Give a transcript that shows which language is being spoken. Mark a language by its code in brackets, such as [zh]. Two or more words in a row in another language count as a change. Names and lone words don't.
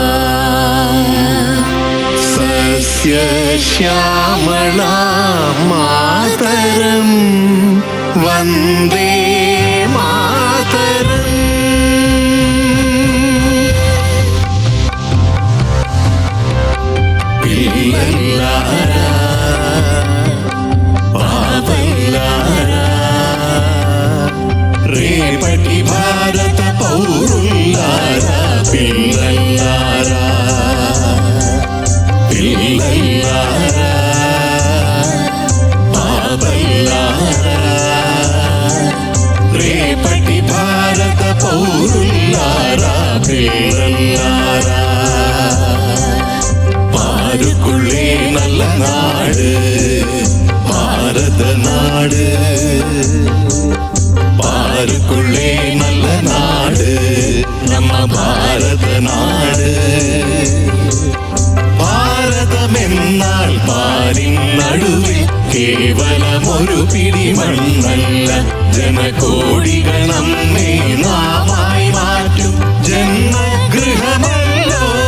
[sa] सस्यश्यामलां मातरम् वन्दे [te] മാതരം പിള്ളല്ലാരാ పాపల్లారా రేపటి భారత పౌరుల్లారా పిల్లల్లారా పిల్లల్లారా పాపల్లారా రేపటి భారత పౌరుల్లారా పిల్లల్లారా [ta] பாருக்குள்ளே நல்ல நாடு பாரத நாடு பாருக்குள்ளே நல்ல நாடு நம்ம பாரத நாடு [ml] ഭാരതമെന്നാൽ പാരിൻ നടുവിൽ കേവലമൊരു പിടി മണ്ണല്ല ജനകോടികൾ നമ്മെ നാമായി മാറ്റും ജന്മഗൃഹമല്ലോ